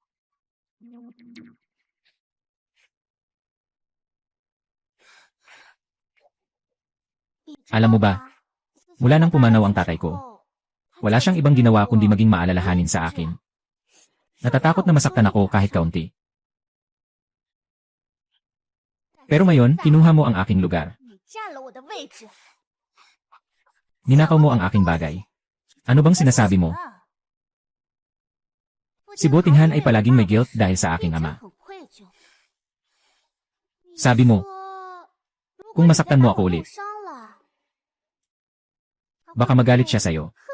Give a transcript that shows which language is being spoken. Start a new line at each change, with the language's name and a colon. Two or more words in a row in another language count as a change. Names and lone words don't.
Filipino: Alam mo ba, mula nang pumanaw ang tatay ko, wala siyang ibang ginawa kundi maging maalalahanin sa akin. Natatakot na masaktan ako kahit kaunti. Pero ngayon, kinuha mo ang aking lugar.
Chinese: 你占了我的位置。
Filipino: Ninakaw mo ang aking bagay. Ano bang sinasabi mo? Si Botinghan ay palaging may guilt dahil sa aking ama. Sabi mo, kung masaktan mo ako ulit, baka magalit siya sa'yo.